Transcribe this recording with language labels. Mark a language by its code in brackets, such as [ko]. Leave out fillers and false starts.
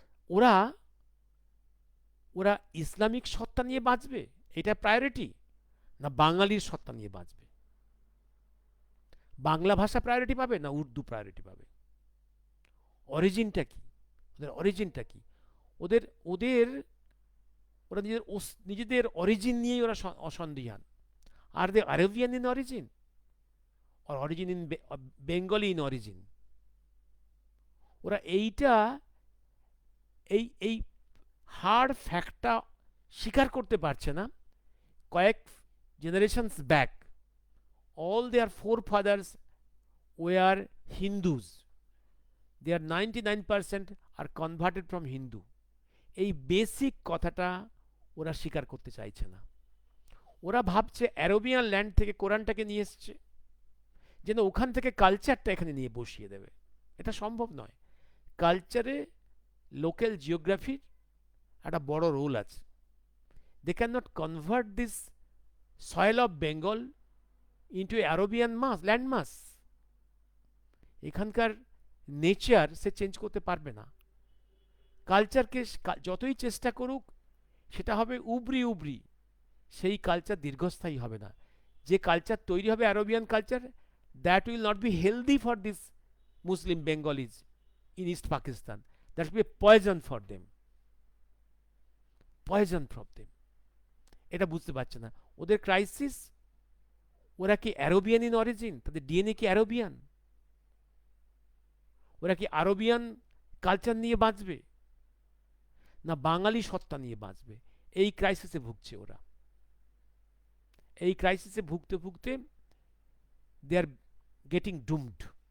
[bn] ওরা ওরা ইসলামিক সত্তা নিয়ে বাঁচবে, এটা প্রায়োরিটি, না বাঙালির সত্তা নিয়ে বাঁচবে? বাংলা ভাষা প্রায়োরিটি পাবে না উর্দু প্রায়োরিটি পাবে? অরিজিনটা কি, ওদের অরিজিনটা কি? ওদের ওদের ওরা নিজেদের অরিজিন নিয়েই ওরা অসন্দিহান। [en] আর they Arabian in origin or origin in Bengali in origin? [bn] ওরা এইটা এই হার্ড ফ্যাক্টটা স্বীকার করতে পারছে না। কয়েক generations back [en] all their forefathers were Hindus, they are 99% are converted from Hindu। [bn] এই বেসিক কথাটা ওরা স্বীকার করতে চাইছে না। ওরা ভাবছে অ্যারোবিয়ান ল্যান্ড থেকে কোরআনটাকে নিয়ে এসছে, যেন ওখান থেকে কালচারটা এখানে নিয়ে বসিয়ে দেবে। এটা সম্ভব নয়। কালচারে লোকাল জিওগ্রাফির একটা বড় রোল আছে। [en] They can not convert this soil of Bengal into Arabian land mass. [bn] এখানকার নেচার সে চেঞ্জ করতে পারবে না। কালচারকে যতই চেষ্টা করুক, সেটা হবে উবরি, সেই কালচার দীর্ঘস্থায়ী হবে না। যে কালচার তৈরি হবে Arabian culture, [en] that will not be healthy for these Muslim Bengalis in East Pakistan. That will be a poison for them. Poison from them. [bn] এটা বুঝতে পারছে না। ওদের ক্রাইসিস, ওরা কি অ্যারোবিয়ান ইন অরিজিন, তাদের ডিএনএ কি অ্যারোবিয়ান? ওরা কি আরবিয়ান কালচার নিয়ে বাঁচবে, না বাঙালি সত্তা নিয়ে বাঁচবে? এই ক্রাইসিসে ভুগছে ওরা। এই ক্রাইসিসে ভুগতে ভুগতে [en] They are getting doomed.